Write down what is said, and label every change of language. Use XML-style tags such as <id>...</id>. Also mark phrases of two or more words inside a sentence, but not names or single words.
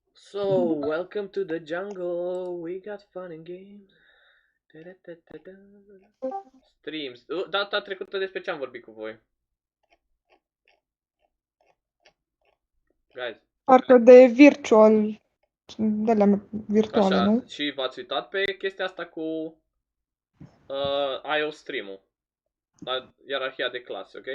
<en>So, welcome to the jungle. We got fun and games. Da-da-da-da-da.</en> <ro>Streams. Data trecută despre ce am vorbit cu voi? Guys. Parcă de virtual, de la virtuale, Așa, nu? și v-ați uitat pe chestia asta cu</ro> <en>IO stream-</en> <ro>ul. La ierarhia de clase, ok?</ro>